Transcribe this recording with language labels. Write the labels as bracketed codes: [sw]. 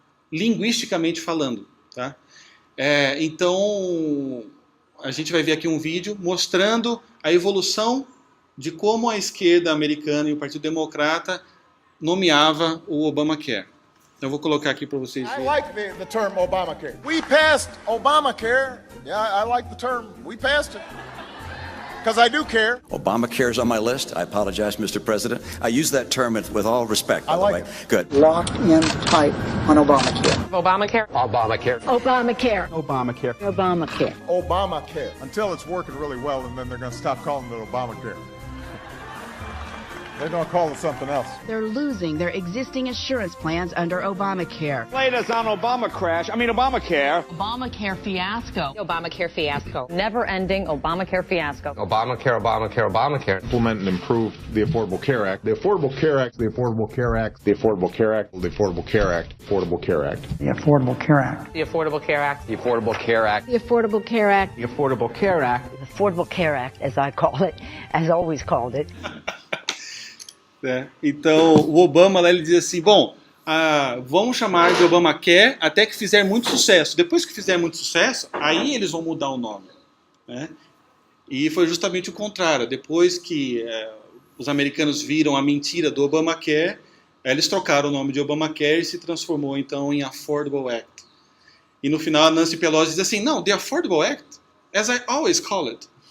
[pt] Linguisticamente falando, tá? Então a gente vai ver aqui um vídeo mostrando a evolução de como a esquerda americana e o Partido Democrata nomeava o Obamacare. Então eu vou colocar aqui para vocês verem. [en] I like the term Obamacare. We passed Obamacare. Yeah, I like the term. We passed it. Because I do care. Obamacare is on my list. I apologize, Mr. President. I use that term with all respect, by the way. Good. Lock in tight on Obamacare. Obamacare. Obamacare. Obamacare. Obamacare. Obamacare. Obamacare. Until it's working really well, and then they're going to stop calling it Obamacare. They're going to call it something else. They're losing their existing assurance plans under Obamacare. Latest on Obamacare Obamacare fiasco. Obamacare fiasco. Never-ending Obamacare fiasco. Obamacare. Implement and improve the Affordable Care Act. The Affordable Care Act. The Affordable Care Act. The Affordable Care Act. The Affordable Care Act. Affordable Care Act. The Affordable Care Act. The Affordable Care Act. The Affordable Care Act. The Affordable Care Act. The Affordable Care Act. The Affordable Care Act, as I call it, as always called it. [pt] Então, o Obama lá, ele diz assim, bom, vamos chamar de Obamacare até que fizer muito sucesso. Depois que fizer muito sucesso, aí eles vão mudar o nome. Né? E foi justamente o contrário. Depois que os americanos viram a mentira do Obamacare, eles trocaram o nome de Obamacare e se transformou então em Affordable Act. E no final a Nancy Pelosi diz assim, não, [en] the Affordable Act, as I always call it.